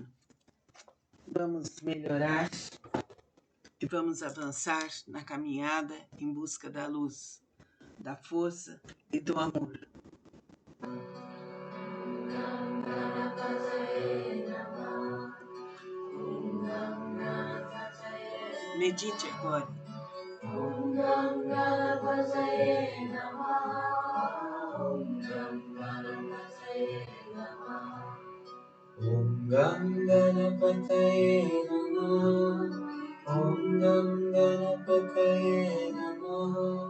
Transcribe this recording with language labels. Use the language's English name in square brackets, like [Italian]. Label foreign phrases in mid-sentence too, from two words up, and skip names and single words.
[Portuguese] Vamos melhorar e vamos avançar na caminhada em busca da luz, da força e do amor. Medite agora. [Sanskrit] ॐ गणपतये नमः. ॐ गणपतये नमः. ॐ गणपतये नमः. ॐ गणपतये नमः.